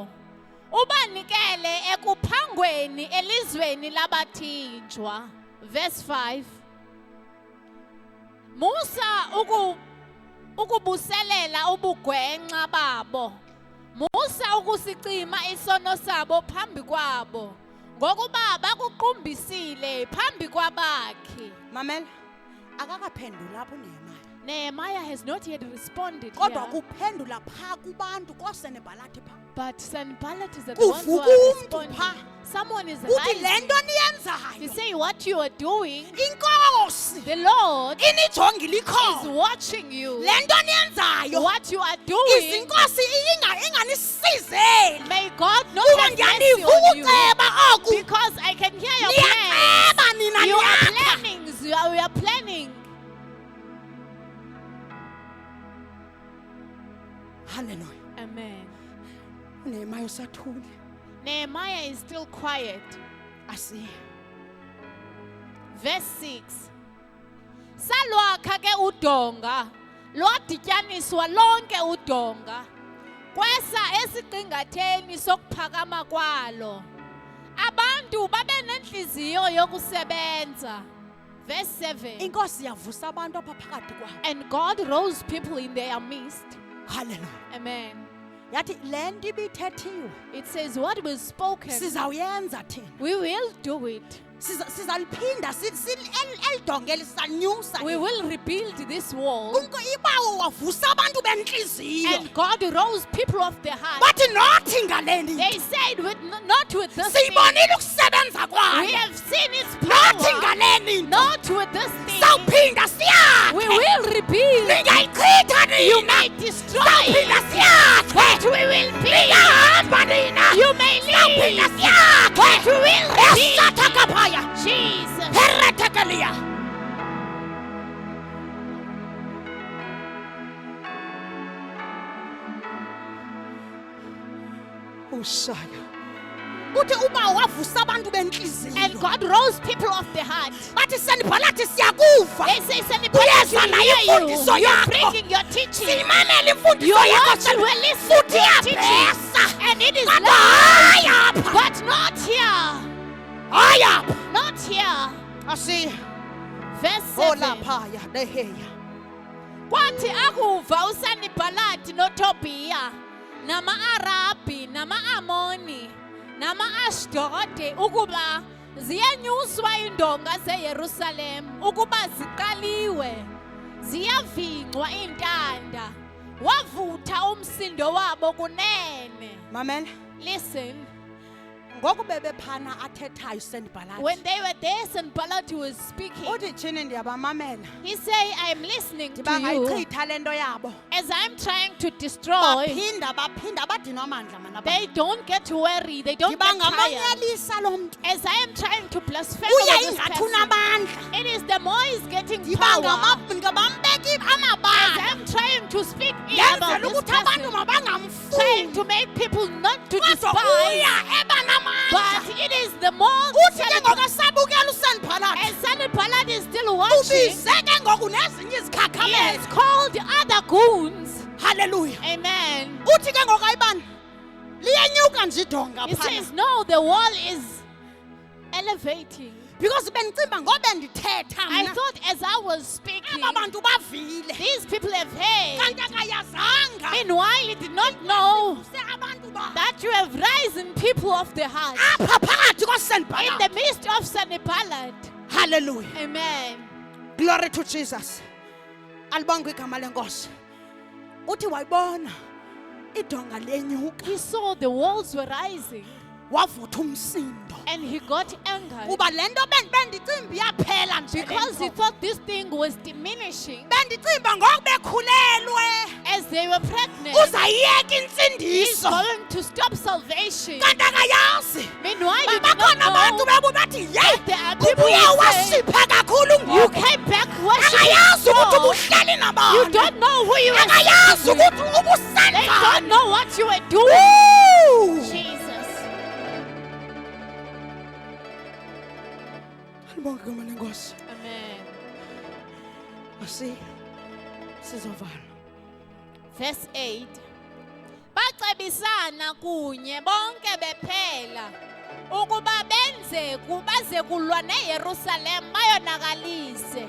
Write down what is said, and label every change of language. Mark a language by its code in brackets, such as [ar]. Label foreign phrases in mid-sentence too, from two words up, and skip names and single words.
[xh] Ubanikele ekuphangweni elizweni labathinjwa. [en] Verse 5. [xh] Musa ukubuselela ubugwenxa babo. Musa ukusicima isono sabo phambi kwabo. Ngokuba bakuqumbisile phambi kwabakhi. mamela akakaphendula apho unehemaya [en] Nehemiah has not yet responded [xh] kodwa [en] here, [xh] kuphendula phaa kubantu kooSanballat phaa [en] but Sanballat is the one who [xh] Kuvuka [en] are [xh] umntu [en] responding. [xh] phaa. [en] Someone is [xh] uthi le [en] rising [xh] nto [en] to [xh] niyenzayo [en] say what you are doing. [xh] inkosi [en] The Lord [xh] inijongile [en] is [xh] ikhoyo [en] watching you. [xh] le nto niyenzayo [en] What you are doing. [xh] izinkosi inganisizeli [en] May God not [xh] kuba [en] have mercy [xh] ndiyaniva [en] on you. [xh] ukuceba oku [en] Because I can hear your plans. [xh] niyaceba nina [en] You are [xh] niyakha [en] planning. We are planning. [xh] halleluya [en] Amen. [xh] unehemaya usathule [en] Nehemiah is still quiet. [xh] asiye [en] Verse 6. [xh] Salwakha ke udonga, lwadityaniswa lonke udonga, kwesa esiqingatheni sokuphakama kwalo. Abantu babe nenhliziyo yokusebenza. [en] Verse 7. [xh] inkosi yavusa abantu apha phakathi kwabo [en] And God rose people in their midst. [xh] halleluya [en] Amen. [xh] yathi le nto ibithethiwe [en] It says what was spoken, [xh] sizawuyenza thina [en] we will do it. [xh] sizaliphinda eli dongeli sizalinyusa [en] We will rebuild this wall. [xh] ibawo wavusa abantu bentliziyo [en] And God rose people of the heart. [xh] bathi nothi ngaleni [en] They said, not with this thing. [xh] siyibonile ukusebenza [en] We [xh] kwayo [en] have seen its [xh] nothi [en] power. [xh] ngaleni nto [en] Not with this thing. [xh] sawuphinda [en] We [xh] siyakhe [en] will rebuild. [xh] ningayichitha [en] You [xh] nina [en] may destroy [xh] sawuphinda [en] it, [xh] siyakhe [en] but we will build. [xh] ningahamba nina You may leave phaya. Jesus. Heretekelia. Ushaya. Uthi uba wavusa abantu benhliziyo. [en] And God rose people of the heart. [xh] Bathi Sanibhalathi siyakuva. [en] They say, Sanibhalathi, [xh] Uyezwa [en] we [xh] nayo [en] hear you. [xh] imfundiso [en] You're [xh] yakho. [en] bringing your teaching. [xh] Siyimamela imfundiso [en] You [xh] yakho. [en] watch, we're listening to your teaching. [xh] Iyabhesa. [en] And it is [xh] Kodwa [en] loud. [xh] hayi apha. [en] But not here. [xh] Hayi apha. [en] Not here. [xh] Asiya. [en] Verse 7. [xh] Olaphaya leheya. Kwathi akuva uSanibhalathi noTobiya nama-Arabhi nama-Amoni nama-Ashdode ukuba ziyenyuswa indonga zeYerusalem ukuba ziqaliwe ziyavincwa iintanda wavutha umsindo wabo kunene. Mamela. [en] Listen, [xh] Ngoku bebephana athethayo Sanibhalathi. [en] when they were there, Sanballat was speaking. [xh] Uthi thini ndiyabamamela. [en] He said, I am listening to you [xh] Ndibangayixhitha le nto yabo. [en] as I'm trying to destroy. [xh] Baphinda abadinwa amandla mana. [en] They don't get to worry. They don't get tired. [xh] Ndibangamanyalisa lo mntu. [en] As I am trying to blaspheme [xh] Uya [en] over this [xh] ingathi [en] person, [xh] unamandla. [en] it is the more he's getting power. [xh] Ndibangambeki [en] As [xh] amabala. [en] I'm trying to speak ill about [xh] Yenzela [en] this [xh] ukuthi abantu [en] person, [xh] mabangamfuni. [en] trying to make people not to [xh] Kodwa [en] despise. [xh] uya eba namandla. [en] But it is the more [xh] Uthi ke ngokasabukela uSanibhalathi. [en] as Sanballat is still watching, [xh] Ubize ke ngoku nezinye [en] he has [xh] izikhakamela. [en] called other goons. Hallelujah. Amen. [xh] Uthi ke ngoku ayibani. Liyenyuka nje idonga [en] He [xh] phana. [en] says, no, the wall is elevating. [xh] Because bendicimba ngobe ndithetha [en] I [xh] mna. [en] thought as I was speaking, [xh] Aba bantu bavile. [en] these people have heard. [xh] Kanti akayazanga. [en] Meanwhile, he did not know [xh] Se abantu ba. [en] that you have risen people of the heart [xh] Apha phakathi [en] in [xh] koSanibhalathi. [en] the midst of Sanballat. Hallelujah. Amen. Glory to Jesus. [xh] Alibonge igama lenkosi. Uthi wayibona idonga lenyuka. [en] He saw the walls were rising [xh] Wavutha umsindo. [en] and he got angered [xh] Kuba lento bendicimba iyaphela nje. [en] because he thought this thing was diminishing. [xh] bendicimba ngoku bekhulelwe. [en] As they were pregnant, [xh] Uzayiyeka [en] he's [xh] insindiso. [en] going to stop salvation. [xh] Kanti akayazi. [en] Meanwhile, he did not [xh] Bakhona abantu [en] know [xh] bebu bathi [en] that there are people [xh] ubuye [en] who say, [xh] wasipha kakhulu [en] you [xh] ngoku. [en] came back worshiping [xh] Akayazi ukuthi [en] God. [xh] ubuhleli [en] You [xh] nabantu. [en] don't know who you are. [xh] Akayazi [en] speaking with. [xh] ukuthi ubusani [en] They [xh] ngani. [en] don't know what you were doing. Woo! Jesus. [xh] Alibonge igama lenkosi. [en] Amen. [xh] Sizovala. [en] Verse 8. [xh] Bacebisana kunye bonke bephela ukuba benze baze kulwa neYerusalem bayonakalise.